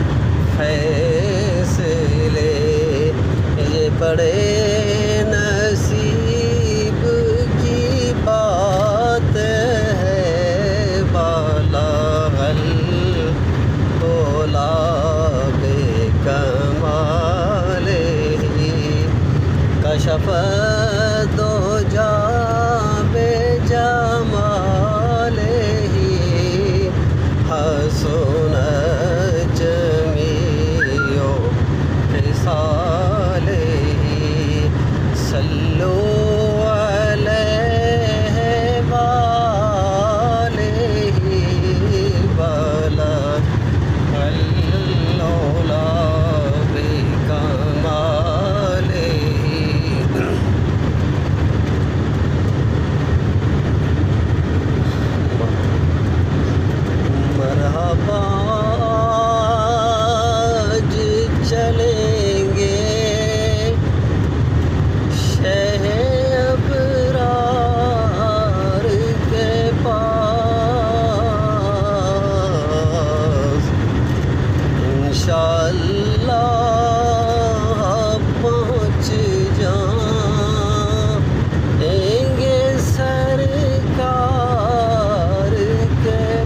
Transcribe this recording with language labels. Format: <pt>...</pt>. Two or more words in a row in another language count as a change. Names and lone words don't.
<hi>फैसले ये बड़े नसीब की बात है</hi> <ar>بلغ العلى بكماله كشف الدجى بجماله حسنت جميع خصاله صلوا عليه و آله بلغ العلى</ar> <hi>बेकमालिहि मरहबा आज चलेंगे शह अबरार के पास इंशाअल्लाह पहुँच जाएंगे सरकार के</hi>